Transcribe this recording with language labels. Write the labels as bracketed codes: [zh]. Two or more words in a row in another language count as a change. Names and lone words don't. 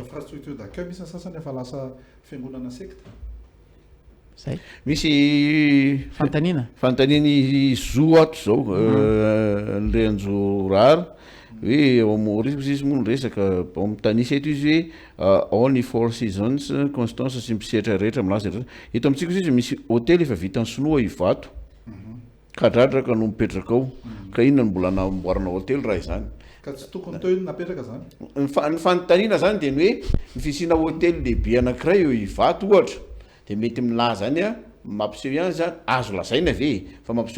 [fr] infrastructure d'accueil [mg] misy sasany efa lasa fiangonana secte zay misy fantaniny zoato zao Renjo rara hoe ao Maurice izy moa resaka mitanisa eto izy hoe all ny four seasons constance sy mpisetra rehetra milaza eto amitsika izy misy hôtely efa vita ny sinoa ivato kadradraka no mipetraka ao ka inona no mbola namboarana hôtely raha izany ka tsy tokony teo napetraka zany ny fanontaniana zany de ny hoe mifisina hôtely lehibe anankiray eo ivato ohatra de mety milaza zany mampiseho ihany zany azo lazaina ve fa mampiseho